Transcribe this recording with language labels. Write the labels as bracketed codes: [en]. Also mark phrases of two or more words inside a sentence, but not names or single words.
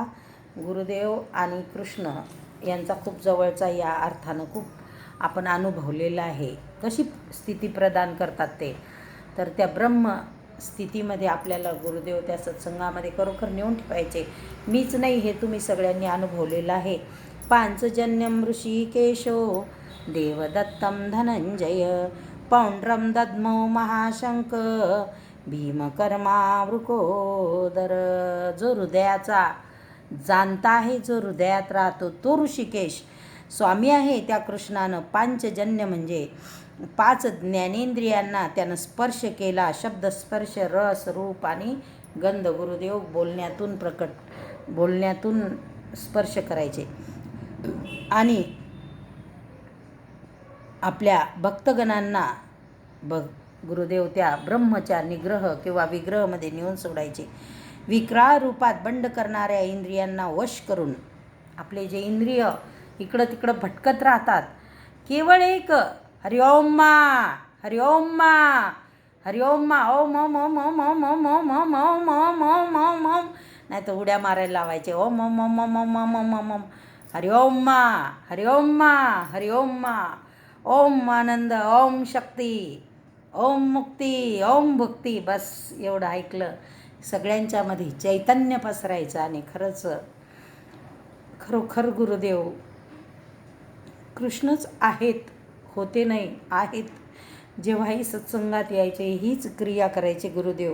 [mr] गुरुदेव आणि कृष्ण यांचा खूप जवळचा या अर्थानं खूप आपण अनुभवलेला आहे. कशी स्थिती प्रदान करतात ते, तर त्या ब्रह्म स्थितीमध्ये आपल्याला गुरुदेव त्या सत्संगामध्ये खरोखर नेऊन ठेवायचे. मीच नाही, हे तुम्ही सगळ्यांनी अनुभवलेलं आहे. [sa] पांचजन्यम ऋषिकेशो देवदत्तं धनंजय पौंड्रम दद्मो महाशंक भीमकर्मा वृकोदर. [mr] जो हृदयाचा जाणता आहे, जो हृदयात राहतो तो ऋषिकेश स्वामी आहे. त्या कृष्णानं पांचजन्य म्हणजे 5 ज्ञानेंद्रियांना त्यानं स्पर्श केला. शब्द, स्पर्श, रस, रूप आणि गंध. गुरुदेव बोलण्यातून स्पर्श करायचे आणि आपल्या भक्तगणांना गुरुदेव त्या ब्रह्मच्या निग्रह किंवा विग्रहमध्ये नेऊन सोडायचे. विक्राळ रूपात बंड करणाऱ्या इंद्रियांना वश करून आपले जे इंद्रिय इकडं तिकडं भटकत राहतात, केवळ एक [sa] हरिओम मा, हरिओम मा, हरिओम मा, ओम ओम ओम ओम ओम ओम ओम ओम ओम ओम ओम ओम ओम, [mr] नाही तर उड्या मारायला लावायचे. [sa] ओम ओम ओम ओम ओम ओम ओम ओम ओम, हरिओम मा, हरिओम मा, हरिओम मा, ओम आनंद, ओम शक्ती, ओम मुक्ती, ओम भक्ती. [mr] बस एवढं ऐकलं सगळ्यांच्यामध्ये चैतन्य पसरायचं आणि खरंच खरोखर गुरुदेव कृष्णच आहेत, होते नाही आहेत. जेव्हाही सत्संगात यायचे हीच क्रिया करायचे गुरुदेव.